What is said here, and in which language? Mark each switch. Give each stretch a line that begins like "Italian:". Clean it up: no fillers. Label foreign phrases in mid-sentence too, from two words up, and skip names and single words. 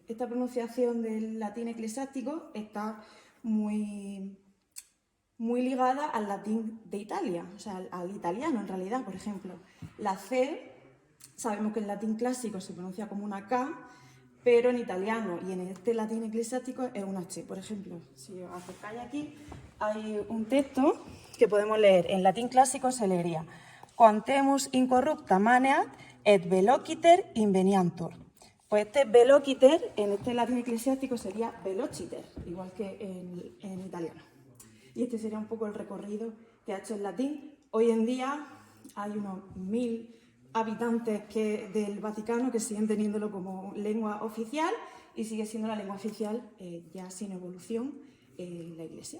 Spanish: Esta pronunciación del latín eclesiástico está muy ligada al latín de Italia, o sea, al italiano en realidad. Por ejemplo, la C, sabemos que en latín clásico se pronuncia como una K, pero en italiano y en este latín eclesiástico es una H. Por ejemplo, si os acercáis aquí, hay un texto que podemos leer. En latín clásico se leería
Latin: Quantemus incorrupta maneat et velociter inveniantur.
Spanish: Pues este velociter en este latín eclesiástico sería velociter, igual que en italiano. Y este sería un poco el recorrido que ha hecho el latín. Hoy en día hay unos 1000 habitantes del Vaticano que siguen teniéndolo como lengua oficial y sigue siendo la lengua oficial ya sin evolución en la Iglesia.